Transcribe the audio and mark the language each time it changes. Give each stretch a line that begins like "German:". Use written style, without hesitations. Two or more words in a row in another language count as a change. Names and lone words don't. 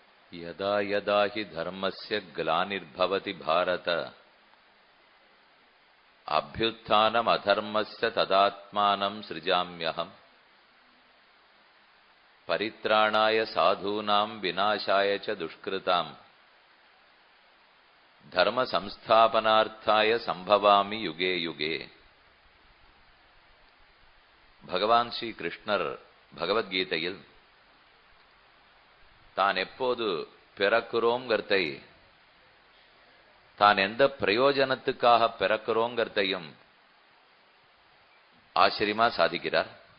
Sanskrit: यदा यदा हि धर्मस्य ग्लानिर्भवति भारत अभ्युत्थानम् अधर्मस्य तदात्मानं सृजाम्यहम् परित्राणाय साधूनां विनाशाय च दुष्कृताम् धर्म संस्थापनार्थाय संभवामि युगे युगे.
Tamil: பகவான் ஸ்ரீ கிருஷ்ணர் பகவத்கீதையில் தான் எப்போது பிறக்கிறோங்கிறதை, தான் எந்த பிரயோஜனத்துக்காக பிறக்கிறோங்கிறதையும் ஆச்சரியமா சாதிக்கிறார்.